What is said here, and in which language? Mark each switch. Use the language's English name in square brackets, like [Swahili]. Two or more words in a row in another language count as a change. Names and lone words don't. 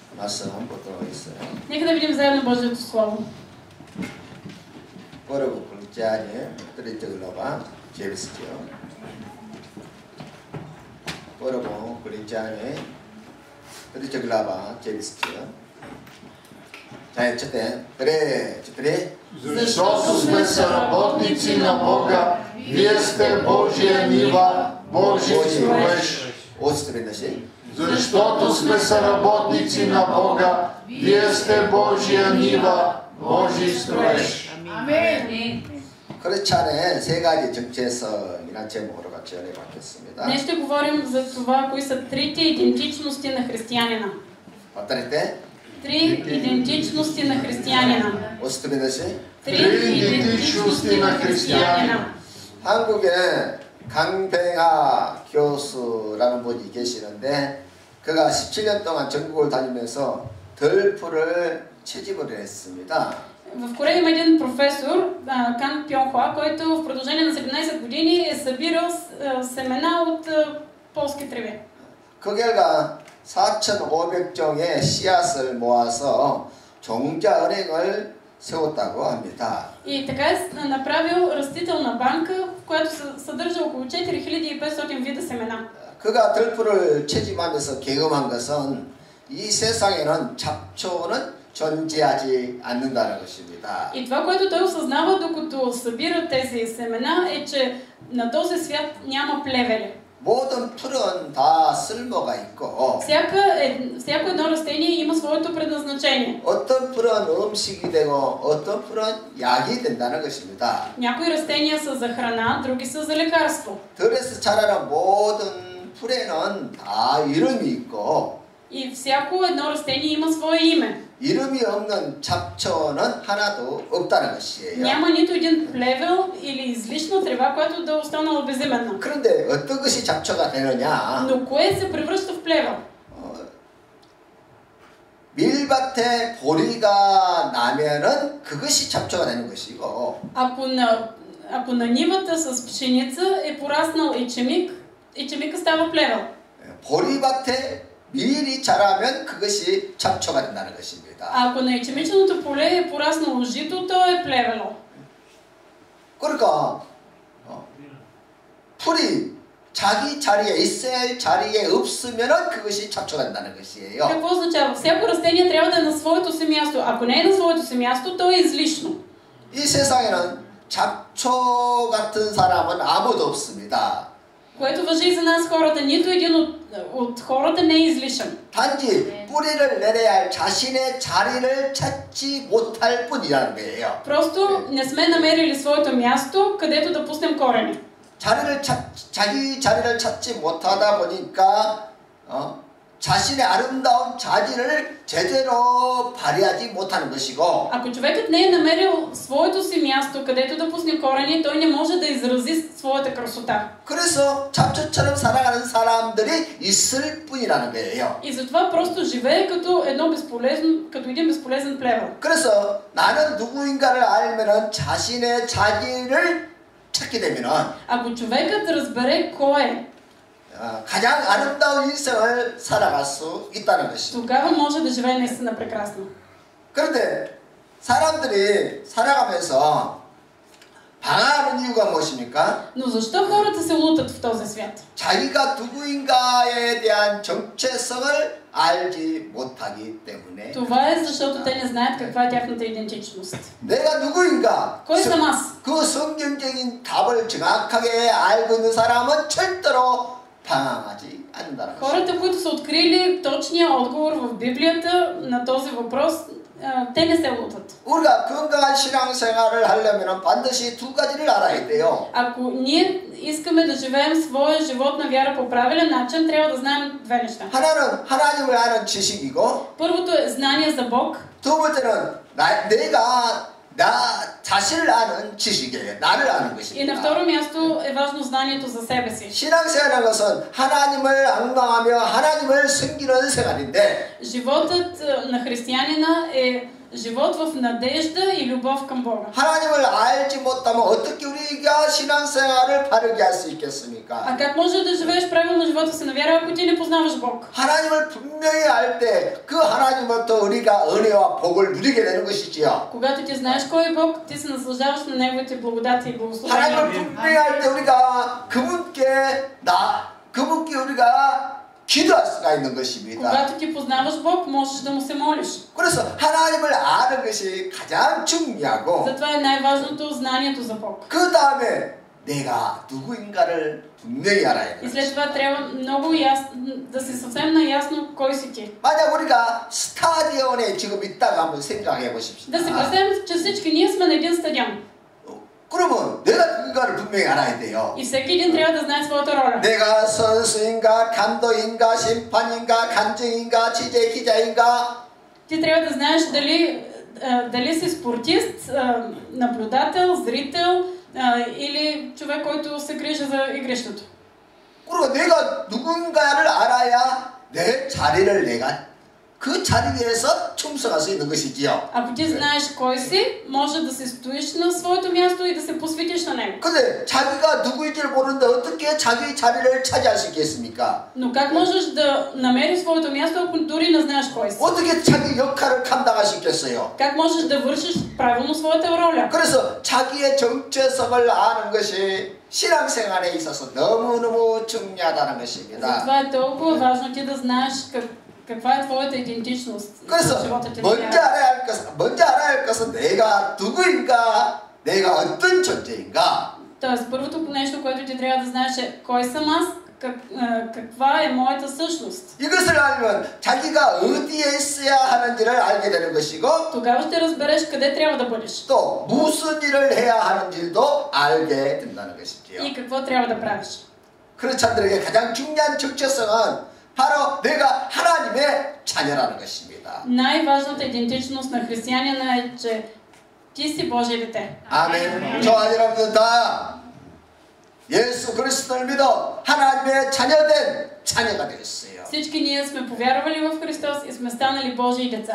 [Korean] 말씀 보도록 하겠어요. [Bulgarian] Нека да видим заедно Божието Слово. Първо Коринтияни, 3 глава, 9 стих. Първо Коринтияни, 3 глава, 9 стих. 자, четем. Четири. Защото сме съработници на Бога, вие сте Божия нива, Божи строеж. Защото сме съработници на Бога, вие сте Божия нива, Божи строеж. Амин. [Korean] 크리스찬의 세 가지 정체성이라는 제목으로 같이 연애 받겠습니다. [Bulgarian] Днес ще говорим за това, кои са трите идентичности на християнина. [Korean] 어떨 때? [Bulgarian] Три идентичности на християнина. Три идентичности на християнина. [Korean] 한국에 강뱅하 교수라는 분이 계시는데 그가 17년 동안 전국을 다니면서 덜프를 채집을 했습니다. [Bulgarian] В Корея има един професор, Кан Пьонхуа, който в продължение на 17 години е събирал семена от полски треви. [Korean] 그 결과 4,500종의 씨앗을 모아서 종자은행을 세웠다고 합니다. [Bulgarian] И така е направил растителна банка, в която съдържа около 4500 вида семена. [Korean] 그가 덜프를 채집하면서 경험한 것은 이 세상에는 잡초는 존재하지 않는다는 것입니다. [Bulgarian] И това, което той осъзнава, докато събира тези семена, е, че на този свят няма плевели. [Korean] 모든 풀은 다 쓸모가 있고 [Bulgarian] всяко едно растение има своето предназначение. [Korean] 어떤 풀은 음식이 되고 어떤 풀은 약이 된다는 것입니다. [Bulgarian] някои растения са за храна, други са за лекарство. [Korean] 들에서 자라는 모든 풀에는 다 이름이 있고 [Bulgarian] И всяко едно растение има свое име. [Korean] 이름이 없는 잡초는 하나도 없다는 것이에요. [Bulgarian] Няма нито един плевел или излишна трева, която да е останала безименна. [Korean] 그런데 어떤 것이 잡초가 되느냐? [Bulgarian] Но кое се превръща в плевел? [Korean] 밀밭에 보리가 나면은 그것이 잡초가 되는 것이고. [Bulgarian] Ако на нивата с пшеница е пораснал ечемик става плевел. [Korean] 보리밭에 밀이 자라면 그것이 잡초가 된다는 것입니다. [Bulgarian] Ако на ечемичното поле е пораснало жито, то е плевело. [Korean] 그러니까 풀이 자기 자리에 있어야 할 자리에 없으면은 그것이 잡초가 된다는 것이에요. [Bulgarian] Какво означава? Всяко растение трябва да е на своето си място. Ако не е на своето си място, то е излишно. [Korean] 이 세상에는 잡초 같은 사람은 아무도 없습니다. [Bulgarian] Което важи и за нас хората. Нито един от хората не е излишен. [Korean] 단지 뿌리를 내려야 할 자신의 자리를 찾지 못할 뿐이라는 거예요. [Bulgarian] Просто не сме намерили своето място, където да пуснем корени. [Korean] 자기 자리를 찾지 못하다 보니까 자신의 아름다운 자질을 제대로 발휘하지 못하는 것이고. [Bulgarian] Ако човекът не е намерил своето си място, където да пусне корени, той не може да изрази своята красота. [Korean] 그래서 잡초처럼 살아가는 사람들이 있을 뿐이라는 거예요. [Bulgarian] И затова просто живее като един безполезен плевел. [Korean] 그래서 나는 누구인가를 알면은 자신의 자질을 찾게 되면은. [Bulgarian] Ако човекът разбере кой е, [Korean] 가장 아름다운 인생을 살아갈 수 있다는 것이죠. [Bulgarian] тогава може да живее наистина прекрасно. [Korean] 그런데 사람들이 살아가면서 방황하는 이유가 무엇입니까? [Bulgarian] Но защо хората се лутат в този свят? [Korean] 자기가 누구인가에 대한 정체성을 알지 못하기 때문에. [Bulgarian] Това е защото те не знаят каква е тяхната идентичност. [Korean] 내가 누구인가? [Bulgarian] Кой съм аз? [Korean] 그 성경적인 답을 정확하게 알고 있는 사람은 절대로 방황하지 않는다는 것입니다. [Bulgarian] Хората, които са открили точния отговор в Библията на този въпрос, те не се лутат. [Korean] 우리가 건강한 신앙생활을 하려면 반드시 두 가지를 알아야 돼요. [Bulgarian] Ако ние искаме да живеем своя живот на вяра по правилен начин, трябва да знаем две неща. [Korean] 하나는 하나님을 아는 지식이고, [Bulgarian] Първото е знание за Бог. [Korean] 두 번째는 내가 나 자신을 아는 지식이에요. 나를 아는 [Bulgarian] И [Korean] 것입니다. [Bulgarian] на второ място е важно знанието за себе си. [Korean] 신앙생활이라는 것은 하나님을 앙망하며 하나님을 섬기는 생활인데, [Bulgarian] Животът на християнина е живот в надежда и любов към Бога. [Korean] 하나님을 알지 못하면 어떻게 우리가 신앙생활을 바르게 할 수 있겠습니까? [Bulgarian] А как можеш да живееш правилно живота си на вяра, ако ти не познаваш Бог? [Korean] 하나님을 분명히 알 때 그 하나님부터 우리가 은혜와 복을 누리게 되는 것이지요. [Bulgarian] Когато ти знаеш кой е Бог, ти се наслаждаваш на Неговите благодати и благословения. [Korean] 하나님을 분명히 알 때 우리가 그분께 우리가 기도할 수가 있는 것입니다. [Bulgarian] Когато ти познаваш Бог, можеш да му се молиш. [Korean] 그래서 하나님을 아는 것이 가장 중요하고 [Bulgarian] Затова е най-важното знанието за Бог. [Korean] 그 다음에 내가 누구인가를 분명히 알아야 [Bulgarian] И [Korean] 돼요. [Bulgarian] след това трябва много ясно да си съвсем наясно кой си ти. [Korean] 만약 우리가 스타디온에 지금 있다가 한번 생각해 보십시오. [Bulgarian] Да се представим, че всички ние сме на един стадион. [Korean] 그러면 내가 누군가를 분명히 알아야 돼요. [Bulgarian] И всеки един трябва да знае своята роля. [Korean] 내가 선수인가, 감독인가, 심판인가, 간증인가, 취재 기자인가. [Bulgarian] Ти трябва да знаеш дали си спортист, наблюдател, зрител или човек, който се грижи за игрището. [Korean] 그리고 내가 누군가를 알아야 내 자리를 내가 그 자리에서 충성할 수 있는 것이지요. [Bulgarian] Ако ти знаеш кой си, може да се стоиш на своето място и да се посветиш на него. [Korean] 근데 자기가 누구인지를 모르는데 어떻게 자기 자리를 차지할 수 있겠습니까? [Bulgarian] Но как можеш да намериш своето място, ако дори не знаеш кой си? [Korean] 어떻게 자기 역할을 감당할 수 있겠어요? [Bulgarian] Как можеш да вършиш правилно своята роля? [Korean] 그래서 자기의 정체성을 아는 것이 신앙생활에 있어서 너무너무 중요하다는 것입니다. [Bulgarian] Затова е толкова важно ти да знаеш каква е твоята идентичност в [Korean] 그래서 [Bulgarian] живота ти. [Korean] 먼저 알아야 할 것은 내가 누구인가, 내가 어떤 존재인가. [Bulgarian] Тоест, първото нещо, което ти трябва да знаеш е кой съм аз, каква е моята същност. [Korean] 이것을 알면 자기가 어디에 있어야 하는지를 알게 되는 것이고 [Bulgarian] Тогава ще разбереш къде трябва да бъдеш [Korean] 또 무슨 일을 해야 하는지도 알게 된다는 것이지요. [Bulgarian] и какво трябва да правиш. [Korean] 크리스찬들에게 가장 중요한 정체성은 바로 내가 하나님의 자녀라는 것입니다. [Bulgarian] Най-важната идентичност на християнина е, че ти си Божие дете. [Korean] 아멘. 저와 여러분들 다 예수 그리스도를 믿어 하나님의 자녀된 자녀가 되었어요. [Bulgarian] Всички ние сме повярвали в Христос и сме станали Божии деца.